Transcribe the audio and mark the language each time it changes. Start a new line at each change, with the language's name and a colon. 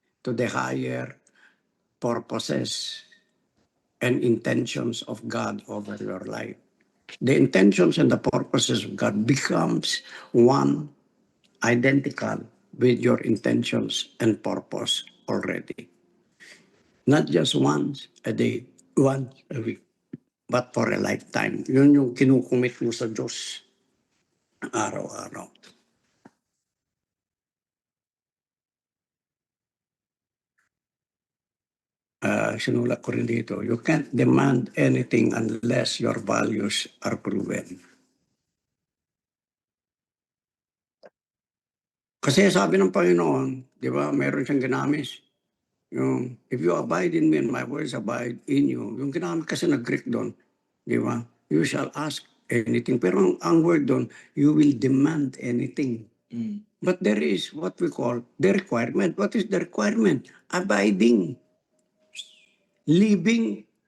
English: To the higher purposes and intentions of God over your life. The intentions and the purposes of God becomes one, identical with your intentions and purpose already. Not just once a day, once a week, but for a lifetime.
Filipino: Yun yung kinukumit mo sa Diyos araw-araw. Sinulat ko rin dito,
English: you can't demand anything unless your values are proven.
Filipino: Kasi sabi ng Panginoon, di ba, meron siyang ginamis.
English: Yung, if you abide in me and my words abide in you.
Filipino: Yung ginamit kasi na Greek doon, di ba?
English: You shall ask anything.
Filipino: Pero ang
English: word doon, you will demand anything. Mm. But there is what we call the requirement. What is the requirement? Abiding. Living.